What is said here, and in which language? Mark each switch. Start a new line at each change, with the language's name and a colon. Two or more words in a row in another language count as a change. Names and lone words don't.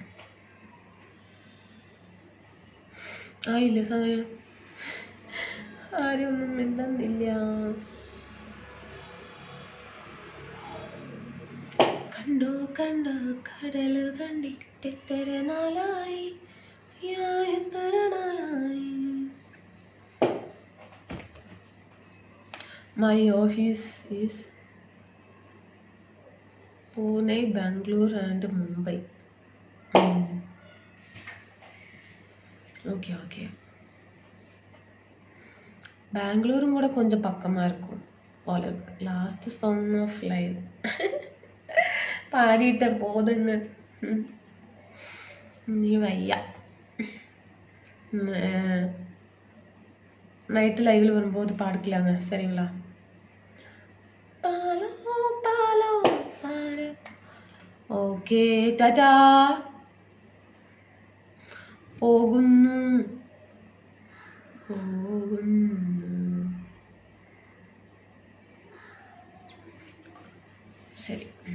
Malayalam: ആയില്ലേ സമയം? ആരും ഒന്നും മിണ്ടുന്നില്ല. കണ്ടു കടൽ കണ്ടിട്ട് എത്ര നാളായി, എത്ര നാളായി.
English: My office is Pune, Bangalore and Mumbai. Okay.
Tamil: பெங்களூரும் கூட கொஞ்சம் பக்கமாக இருக்கும் போல இருக்கு.
English: last song of live
Tamil: பாடிட்டேன், போதுங்க. நீ வையா நைட்டு லைவில் வரும்போது பாடிக்கலாங்க, சரிங்களா?
Malayalam: ഓക്കെ ടാറ്റാ. പോകുന്നു. ശരി.